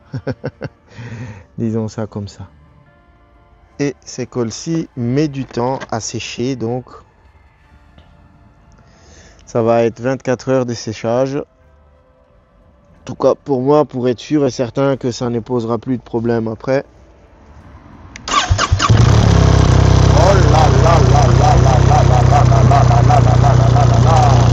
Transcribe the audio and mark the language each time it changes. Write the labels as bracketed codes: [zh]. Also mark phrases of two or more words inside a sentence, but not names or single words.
[fr] Disons ça comme ça. Et ces colles-ci met du temps à sécher, donc ça va être 24 heures de séchage. En tout cas pour moi, pour être sûr et certain que ça ne posera plus de problème après. Oh là là là là là là là là là là là là là là là là là.